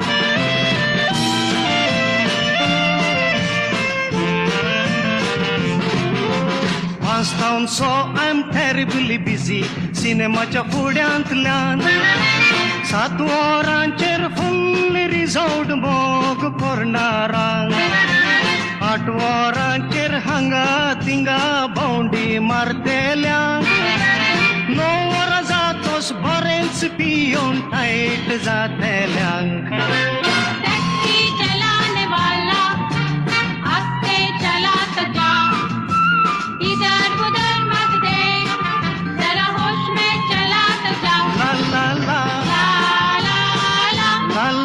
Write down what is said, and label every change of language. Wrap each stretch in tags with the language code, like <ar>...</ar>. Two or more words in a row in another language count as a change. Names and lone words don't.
<kok>पांचतावन</kok> <en>so I am terribly busy</en> <kok>सिनेमाच्या फुड्यांतल्यान 7 वरांचेर फुल्ल रिजॉर्ट मोग करणारांक 8 वरांचेर हांगा थिंगा भोंवडी मारतेल्यांक 9 वरां जातोच बरेंच पियोन टायट जातेल्यांक</kok> <hi>टैक्सी चलाने वाला आस्ते चलाता जा इधर उधर मत देख जरा होश में चलाता जा ला ला ला ला ला ला</hi>